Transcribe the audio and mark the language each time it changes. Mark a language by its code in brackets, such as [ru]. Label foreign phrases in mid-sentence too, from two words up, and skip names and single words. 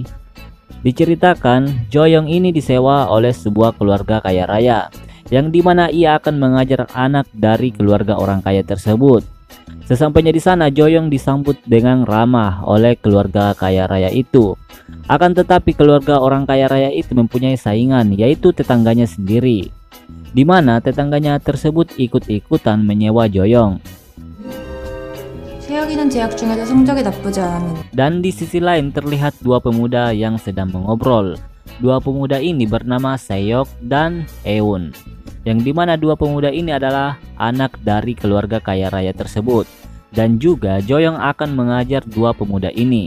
[id] Diceritakan, Joyong ini disewa oleh sebuah keluarga kaya raya, yang dimana ia akan mengajar anak dari keluarga orang kaya tersebut. Sesampainya di sana, Joyong disambut dengan ramah oleh keluarga kaya raya itu. Akan tetapi keluarga orang kaya raya itu mempunyai saingan, yaitu tetangganya sendiri, dimana tetangganya tersebut ikut-ikutan menyewa Joyong. [ko] 세혁이는 재학 중에도 성적이 나쁘지 않았는데. [id] Dan di sisi lain terlihat dua pemuda yang sedang mengobrol. Dua pemuda ini bernama Seok dan Eun, yang dimana dua pemuda ini adalah anak dari keluarga kaya raya tersebut. Dan juga Joyong akan mengajar dua pemuda ini.